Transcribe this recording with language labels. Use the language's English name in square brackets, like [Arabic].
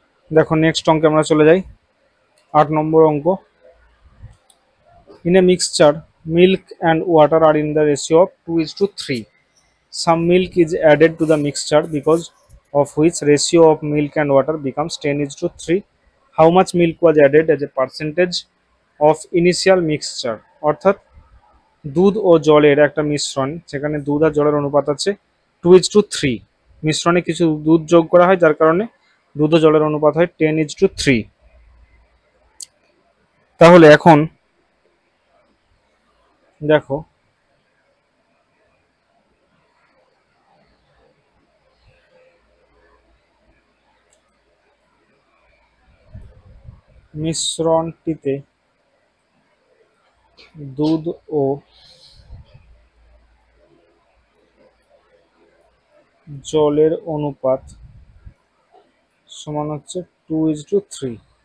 [Bangla] দেখো নেক্সট অঙ্কে আমরা চলে যাই, 8 নম্বর অঙ্ক। [English] In a mixture, milk and water are in the ratio of 2:3. Some milk is added to the mixture, because of which ratio of milk and water becomes 10:3. How much milk was added as a percentage of initial mixture? [Bangla] অর্থাৎ দুধ ও জলের একটা মিশ্রণ, সেখানে দুধ আর জলের অনুপাত আছে 2:3। মিশ্রণে কিছু দুধ যোগ করা হয়, যার কারণে দুধ ও জলের অনুপাত হয় 10:3। তাহলে এখন দেখো মিশ্রণটিতে দুধ ও জলের অনুপাত সমান হচ্ছে 2:3।